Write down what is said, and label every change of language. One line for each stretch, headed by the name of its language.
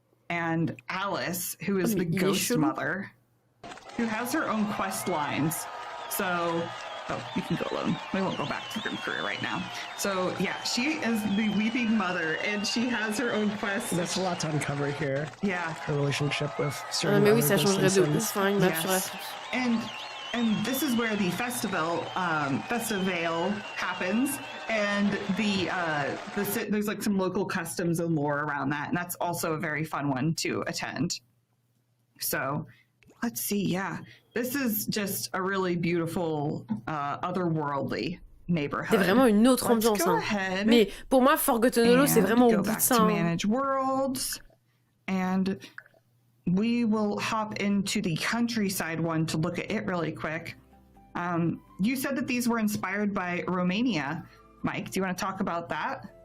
English: And Alice, who is the ghost mother, who has her own quest lines. So, you can go alone. We won't go back to Grim Career right now. So, yeah, she is the weeping mother, and she has her own quest. That's a lot to uncover here. Yeah. Her relationship with certain
French: mais oui, ça changerait de ouf, hein, une map sur la France.
English: And this is where the festival happens, and there's like some local customs and lore around that, and that's also a very fun one to attend. So, let's see. Yeah, this is just a really beautiful, otherworldly neighborhood.
French: C'est vraiment une autre ambiance. Hein. Mais pour moi, Fort Gottonolo, c'est vraiment au bout de ça.
English: Manage worlds, and we will hop into the countryside one to look at it really quick. You said that these were inspired by Romania. Mike, do you want to talk about that?